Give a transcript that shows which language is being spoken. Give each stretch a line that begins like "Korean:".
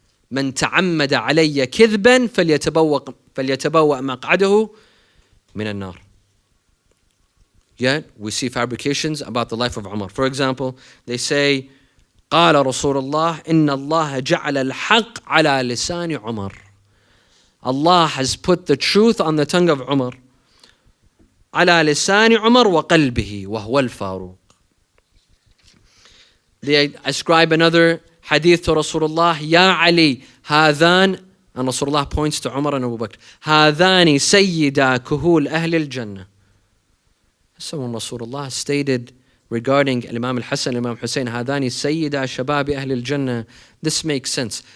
Arabic: من تعمد علي كذبا فليتبوأ مقعده من النار.
English: Yet we see fabrications about the life of Umar. For example, they say,
Arabic: قال رسول الله إن الله جعل الحق على لسان عمر.
English: Allah has put the truth on the tongue of Umar.
Arabic: على لسان عمر وقلبه وهو الفاروق.
English: They ascribe another hadith to Rasulullah, Ya Ali, Hadhan, and Rasulullah points to Umar and Abu Bakr,
Arabic: Hadhani Sayyida Kuhul Ahl al-Jannah.
English: So when Rasulullah stated regarding Imam al-Hasan, Imam Hussein,
Arabic: Hadhani Sayyida Shababi Ahl al-Jannah,
English: this makes sense.